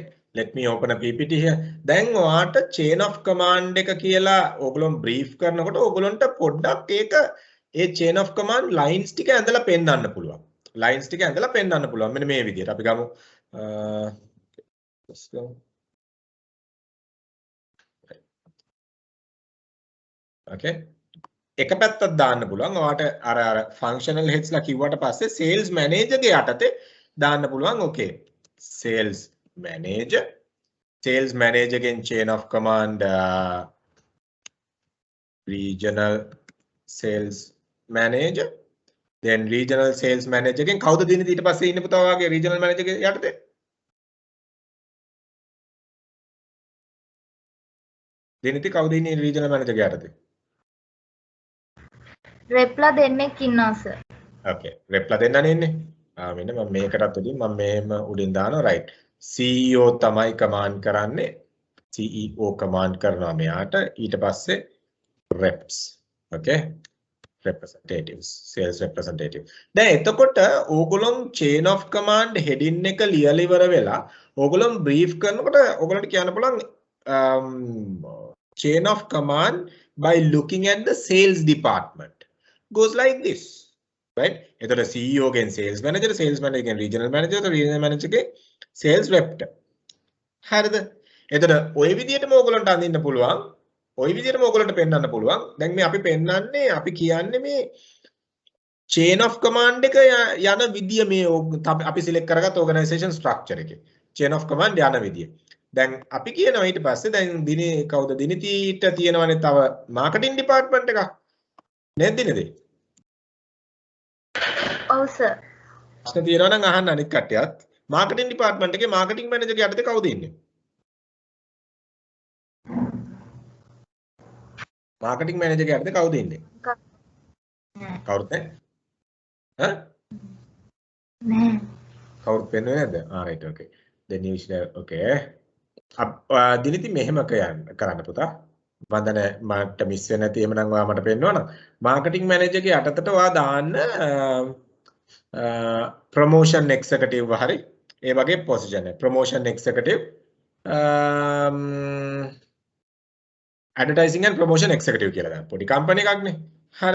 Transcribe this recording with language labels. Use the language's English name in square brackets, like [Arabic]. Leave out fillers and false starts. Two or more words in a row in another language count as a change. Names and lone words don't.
[English] Let me open a PPT here. [Sinhala] දැන් ඔයාට [English] chain of command [Sinhala] එක කියලා ඕගොල්ලෝ brief කරනකොට ඕගොල්ලන්ට පොඩ්ඩක් ඒක ඒ [English] chain of command lines [Sinhala] ටික ඇඳලා පෙන්නන්න පුළුවන්. lines ටික ඇඳලා පෙන්නන්න පුළුවන්. මෙන්න මේ විදිහට අපි ගමු. [English] let's go. Okay. [Sinhala] එක පැත්තක් දාන්න පුළුවන්. ඔයාට අර [English] functional heads [Sinhala] ලා කිව්වට පස්සේ [English] sales manager [Sinhala] ගේ යටතේ දාන්න පුළුවන්. [English] okay. sales manager again chain of command regional sales manager, then regional sales manager again [Sinhala] කවුද දිනද ඊට පස්සේ ඉන්න පුතා වාගේ [English] regional manager [Sinhala] ගේ යටතේ දිනති කවුද ඉන්නේ [English] regional manager [Sinhala] ගේ යටතේ රෙප්ලා දෙන්නෙක් ඉන්නවා සර්. okay රෙප්ලා දෙන්නනේ ඉන්නේ මෙන්න මම මේකටත් උඩින් මම මෙහෙම උඩින් දානවා right CEO තමයි command කරන්නේ [English] CEO command [Sinhala] කරනවා මෙයාට ඊට පස්සේ [English] reps okay representatives sales representative [Sinhala] දැන් එතකොට ඕගොල්ලෝ [English] chain of command heading [Sinhala] එක ලියලා ඉවර වෙලා ඕගොල්ලෝ brief කරනකොට ඕගොල්ලන්ට කියන්න පුළුවන් [English] chain of command by looking at the sales department goes like this. Right? [Sinhala] එතකොට CEO ගෙන් sales manager ගෙන් regional manager ගෙන් sales rep. හරිද? එතකොට ওই විදිහටම ඕගොල්ලන්ට අඳින්න පුළුවන්. ওই විදිහටම ඕගොල්ලන්ට පෙන්වන්න පුළුවන්. දැන් මේ අපි පෙන්වන්නේ අපි කියන්නේ මේ [English] chain of command [Sinhala] එක යන විදිය මේ අපි select කරගත් [English] organization structure [Sinhala] එකේ [English] chain of command [Sinhala] යන විදිය. දැන් අපි කියනවා ඊට පස්සේ දැන් දිනේ කවුද දිනතිට තියෙනවනේ තව [English] marketing department [Sinhala] එකක්. නේද දිනේද? ඔව් සර්. ප්‍රශ්න තියෙනවා නම් අහන්න අනිත් කට්ටියත්. [English] marketing department [Sinhala] එකේ [English] marketing manager [Sinhala] ගේ යටතේ කවුද ඉන්නේ? [English] marketing manager [Sinhala] ගේ යටතේ කවුද ඉන්නේ? කවුරුත් නැහැ? ඈ? නෑ. කවුරුත් පෙන්වන්නේ නැද්ද? [English] right okay. then you should okay. [Sinhala] දිනිති මෙහෙම කරන්න පුතා. වන්දන මට මිස් වෙන්නේ නැති එහෙමනම් ඔයා මට පෙන්නවනම් [English] marketing manager [Sinhala] ගේ යටතට ඔයා දාන්න [English] promotion executive [Sinhala] හරි ඒ වගේ position එක [English] promotion executive advertising and promotion executive [Sinhala] කියලා දාන්න. පොඩි කම්පැනි එකක්නේ. හරිද?